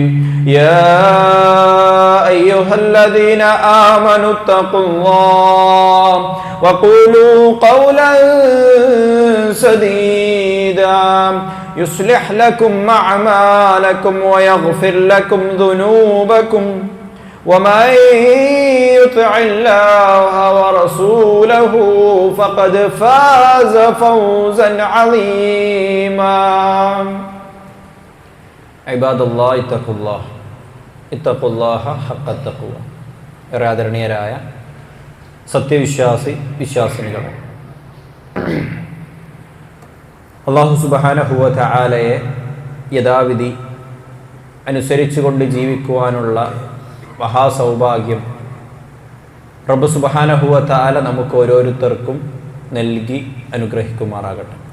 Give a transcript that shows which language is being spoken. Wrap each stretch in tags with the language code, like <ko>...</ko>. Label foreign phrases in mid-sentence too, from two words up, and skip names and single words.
<ar>يا أيها الذين آمنوا اتقوا الله وقولوا قولا سديدا يصلح لكم أعمالكم ويغفر لكم ذنوبكم ومن يطع الله ورسوله فقد فاز فوزا عظيما. عباد الله اتقوا الله حق التقوى.</ar> <ml>ആദരണീയരായ സത്യവിശ്വാസിനികളെ, അല്ലാഹു</ml> <ar>سبحانه وتعالى</ar> <ml>യഥാവിധി അനുസരിച്ചുകൊണ്ട് ജീവിക്കുവാനുള്ള മഹാസൗഭാഗ്യം റബ്ബ്</ml> <ar>سبحانه وتعالى</ar> <ml>നമുക്ക് ഓരോരുത്തർക്കും നൽകി അനുഗ്രഹിക്കുമാറാകട്ടെ.</ml>